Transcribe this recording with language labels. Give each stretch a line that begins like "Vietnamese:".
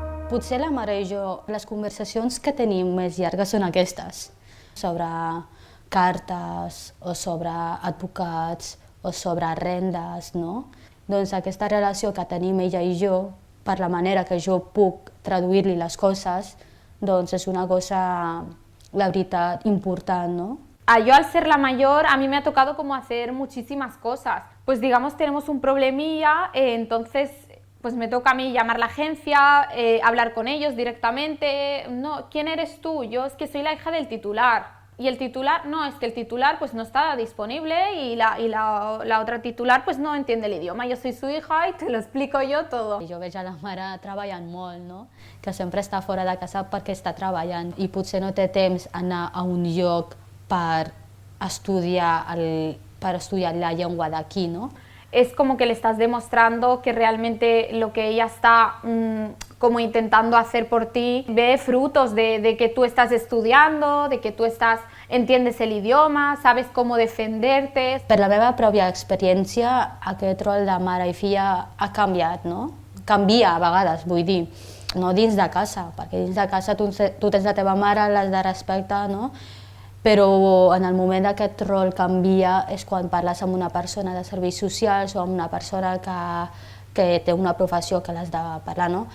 Catalan: Potser la mare i jo, les conversacions que tenim més llargues són aquestes, sobre cartes o sobre advocats o sobre rendes, no? Doncs aquesta relació que tenim ella i jo, per la manera que jo puc traduir-li les coses, doncs és una cosa, la veritat, important, ¿no?
Spanish: Yo al ser la mayor, a mí me ha tocado como hacer muchísimas cosas. Pues digamos tenemos un problemilla, entonces pues me toca a mí llamar a la agencia, hablar con ellos directamente. No, ¿quién eres tú? Yo es que soy la hija del titular. Y el titular, no, es que el titular pues no está disponible y la otra titular pues no entiende el idioma. Yo soy su hija y te lo explico yo todo.
Catalan: Jo veig a la mare treballant molt, no? Que sempre està fora de casa perquè està treballant i potser no té temps anar a un lloc per estudiar la llengua d'aquí, no?
Spanish: Es como que le estás demostrando que realmente lo que ella está como intentando hacer por ti ve frutos de que tú estás estudiando, de que tú entiendes el idioma, sabes cómo defenderte.
Catalan: Per la meva pròpia experiència, aquest rol de mare i filla ha canviat, no? Canvia a vegades, vull dir, no dins de casa, perquè dins de casa tu tens la teva mare, l'has de respectar, no? Però en el moment que aquest rol canvia és quan parles amb una persona de serveis socials o amb una persona que té una professió que l'has de parlar, no?